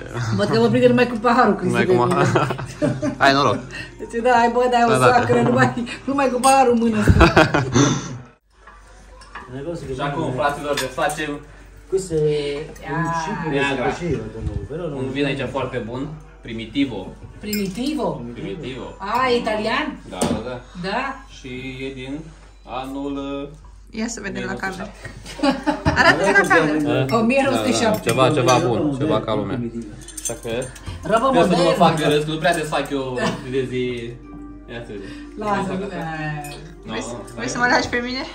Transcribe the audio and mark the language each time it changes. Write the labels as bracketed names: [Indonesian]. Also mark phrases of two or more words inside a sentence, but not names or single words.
[Romanian] Văd că mă prinde numai cu paharul când se vede. Hai, noroc. Deci da, hai bă, dai o sacră, numai cu paharul în mână. Și acum, fraților, desfacem un vin aici foarte bun, Primitivo. Primitivo? Primitivo. E italian? Da. Da. Și e din anul... Ia să vedem la cameră. Arată-te la cameră. 1907. Ceva bun, ceva ca lumea. Așa că... Robă trebuie să nu mă modernă. fac de râs, că nu prea desfac eu de zi Ia să vedem. Lasă, Vrei să mă lași pe mine?